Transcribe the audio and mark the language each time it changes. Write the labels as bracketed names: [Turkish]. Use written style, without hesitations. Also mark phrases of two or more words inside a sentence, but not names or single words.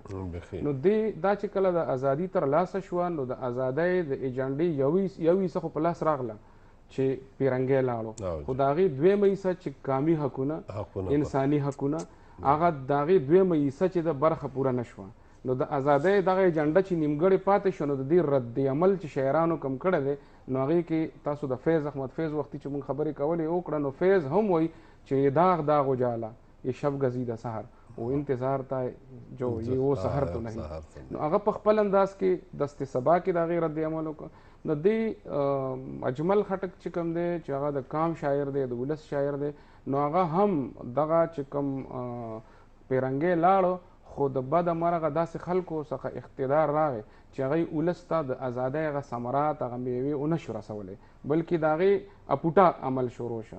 [Pashto] نو دا چې کله د ازادي ترلاسه شوه نو د ازادۍ د ایجنډې یو حصه خو په لاس راغله چې پیرنګی لاړو، خو د هغې دویمه حصه چې کامي حقونه انساني حقونه هغه د هغې دویمه حصه چې د برخه پوره نه شوه. نو د ازادۍ دغه ایجنډه چې نیمګړې پاتې شوه نو د دې رد عمل چې شاعرانو کم کړی دی نو هغې کې تاسو د فیض احمد فیض وختي چې موږ خبرې کولې وکړه نو فیض هم وایي چې [Urdu] داغ داغ اجالا یہ شب گزیدہ سحر وہ انتظار تا جو یہ وہ سحر تو نہیں. [Pashto] نو هغه په خپل انداز کې دست سبا کې د هغې رد عمل وکړه. نو دې اجمل خټک چې کوم دی چې هغه د کام شاعر دی د ولس شاعر دی نو هغه هم دغه چې کوم پیرنګی لاړو خو د بده مرغه داسې خلکو څخه اقتدار راغی چې هغوی ولس ته د ازادۍ هغه ثمرات هغه میوې ونه شو رسولی بلکې د هغې اپوټه عمل شروع شو.